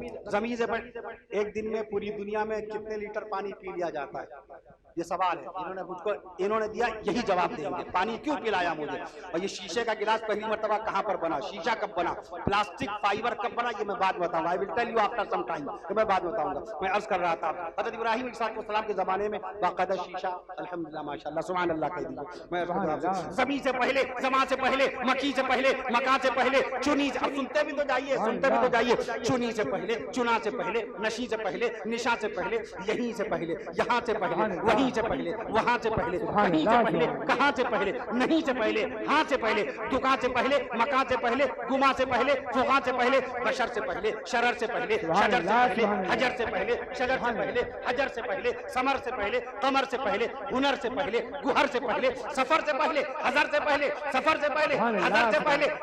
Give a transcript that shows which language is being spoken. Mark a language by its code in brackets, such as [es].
[ur] زمین سے پہلے ایک دن میں پوری دنیا میں کتنے لیٹر پانی پی لیا جاتا ہے؟ یہ سوال ہے. انہوں نے مجھ کو نے دیا یہی جواب دیں گے, پانی کیوں پلایا مجھے, اور یہ شیشے کا گلاس پہلی مرتبہ کہاں پر بنا, شیشہ کب بنا, پلاسٹک فائبر کب بنا, یہ میں بعد بتاؤں گا. [en] I will tell you after some time, [ur] یہ میں بعد بتاؤں گا. میں عرض کر رہا تھا حضرت ابراہیم علیہ السلام کے زمانے میں باقاعدہ شیشہ, الحمدللہ ماشاءاللہ سبحان اللہ کہہ دیجیے. میں زمین سے پہلے, زمان سے پہلے, مکی سے پہلے, مکان سے پہلے, چنی سے, اب سنتے بھی تو جائیے, سنتے بھی تو جائیے. چنی سے پہلے, چنا سے پہلے, نشی سے پہلے, نشا سے پہلے, یہیں سے پہلے, یہاں سے پہلے, وہیں سے پہلے, وہاں سے پہلے, کہیں سے پہلے, کہاں سے پہلے, نہیں سے پہلے, ہاں سے پہلے, دکان سے پہلے, مکان سے پہلے, گما سے پہلے, فغان سے پہلے, بشر سے پہلے, شرر سے پہلے, شجر سے پہلے, حجر سے پہلے, شجر سے پہلے, حجر سے پہلے, ثمر سے پہلے, قمر سے پہلے, ہنر سے پہلے, گہر سے پہلے, سفر سے پہلے, حضر سے پہلے, سفر سے پہلے, حضر سے پہلے,